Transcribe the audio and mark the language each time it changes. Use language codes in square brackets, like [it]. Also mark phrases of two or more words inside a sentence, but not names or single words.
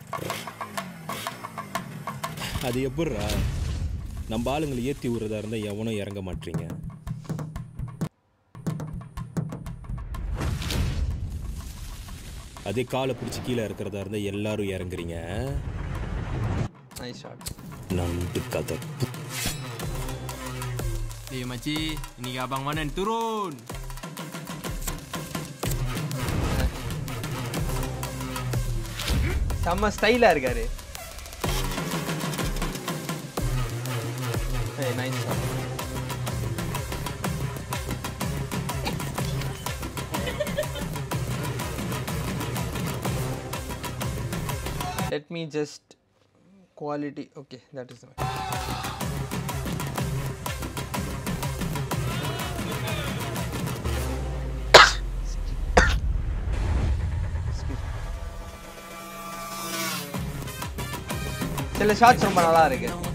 [ta] அது எப்படிரா நம்ம ஆளுங்களை ஏற்றி விடுறதா இருந்தால் எவனும் இறங்க மாட்டீங்க. அதே காலை பிடிச்சி கீழே இருக்கிறதா இருந்தால் எல்லாரும் இறங்குறீங்க. நண்டு கதை. [ms] Eh Makcik, ini abang mana turun. [ta] செம்ம ஸ்டைலாக இருக்காரு. நைஸ். [en] Let me just quality. Okay, that is the one. [ta] சில ஷாட்ஸ் ரொம்ப நல்லா இருக்கு.